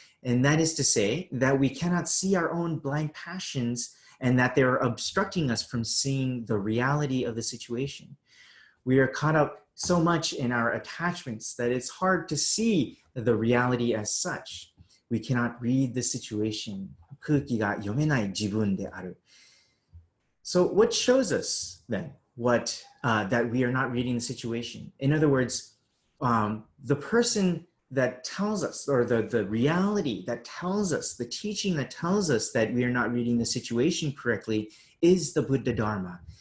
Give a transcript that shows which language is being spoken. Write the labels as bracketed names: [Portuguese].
[English] And that is to say that we cannot see our own blind passions and that they're obstructing us from seeing the reality of the situation. We are caught up so much in our attachments that it's hard to see the reality as such. We cannot read the situation. [Japanese] 空気が読めない自分である. [English] So what shows us then that we are not reading the situation? In other words, the person that tells us, or the reality that tells us, the teaching that tells us that we are not reading the situation correctly is the Buddha Dharma.